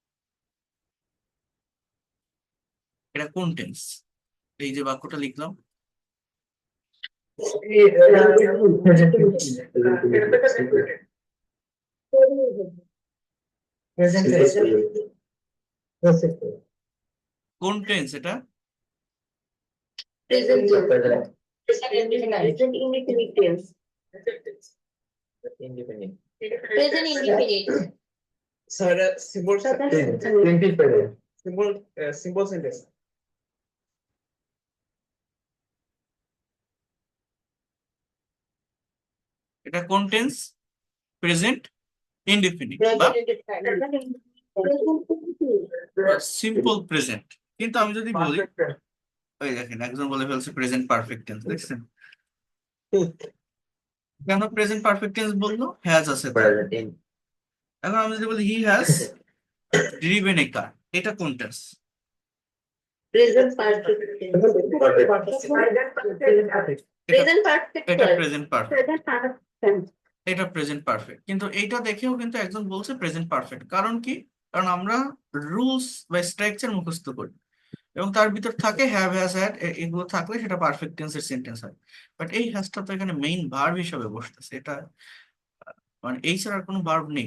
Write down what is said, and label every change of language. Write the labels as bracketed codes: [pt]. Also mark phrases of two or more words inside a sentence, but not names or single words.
[bn] এটা কোন টেন্স? এই যে বাক্যটা লিখলাম, [en] Present tense. Proceed. কোন টেন্স এটা? Present tense. Present. Present indefinite tense. Independent. Present indefinite. Sir, simple Independent. simple sentence. [bn] এটা কোন টেন্স? [en] present indefinite বা simple present। [bn] কিন্তু আমি যদি বলি, ওই দেখেন একজন বলে ফেলছে [en] present perfect tense, [bn] দেখছেন? কেন [en] present perfect tense [bn] বললো? হ্যাজ আছে তার। [en] Present in. [bn] এখন আমি যদি বলি [en] he has driven a car, [bn] এটা কোন টেন্স? [en] Present perfect tense. Present perfect [bn] এটা [en] tense. present perfect, Present perfect tense. [bn] এটা [en] present perfect. [bn] কিন্তু এইটা দেখেও কিন্তু একজন বলছে [en] present perfect. [bn] কারণ কি? কারণ আমরা রুলস বা স্ট্রাকচার মুখস্থ করি এবং তার ভিতর থাকে [en] have, has, had, [bn] এগুলো থাকলে সেটা [en] perfect tense-এর sentence [bn] হয়। বাট এই হ্যাজটা তো এখানে [en] main verb [bn] হিসেবে বসতেছে, এটা মানে এই ছাড়া আর কোনো ভার্ব নেই।